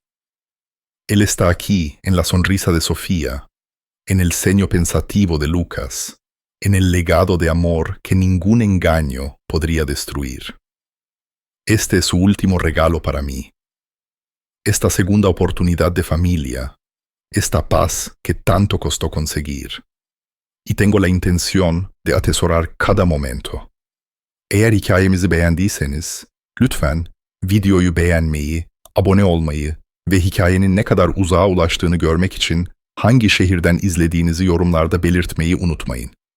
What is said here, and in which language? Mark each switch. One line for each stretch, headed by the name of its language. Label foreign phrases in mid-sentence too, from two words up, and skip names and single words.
Spanish: Él está aquí en la sonrisa de Sofía, en el ceño pensativo de Lucas, en el legado de amor que ningún engaño podría destruir. Este es su último regalo para mí. Esta segunda oportunidad de familia, esta paz que tanto costó conseguir. Y tengo la intención de atesorar cada momento.
Turkish: Eğer hikayemizi beğendiyseniz, lütfen videoyu beğenmeyi, abone olmayı ve hikayenin ne kadar uzağa ulaştığını görmek için hangi şehirden izlediğinizi yorumlarda belirtmeyi unutmayın.